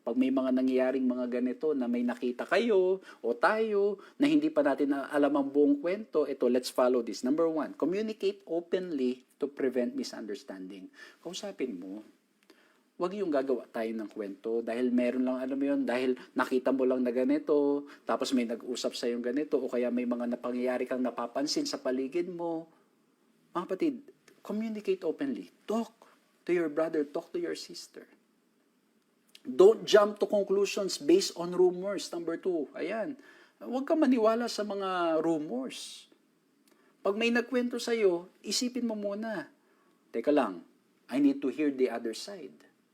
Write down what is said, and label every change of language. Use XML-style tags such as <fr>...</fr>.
<tl>Pag may mga nangyayaring mga ganito na may nakita kayo o tayo na hindi pa natin alam ang buong kwento, ito,</tl> <en>let's follow this. Number 1, communicate openly to prevent misunderstanding.</en> <tl>Kausapin mo. Huwag yung gagawa tayo ng kwento dahil meron lang, alam mo yun, dahil nakita mo lang na ganito, tapos may nag-usap sa yung ganito, o kaya may mga napangyayari kang napapansin sa paligid mo. Mga kapatid,</tl> <en>communicate openly. Talk to your brother, talk to your sister. Don't jump to conclusions based on rumors. Number 2, ayan.</en> <tl>Huwag ka maniwala sa mga rumors. Pag may nagkwento sa'yo, isipin mo muna. Teka lang,</tl> <en>I need to hear the other side.</en>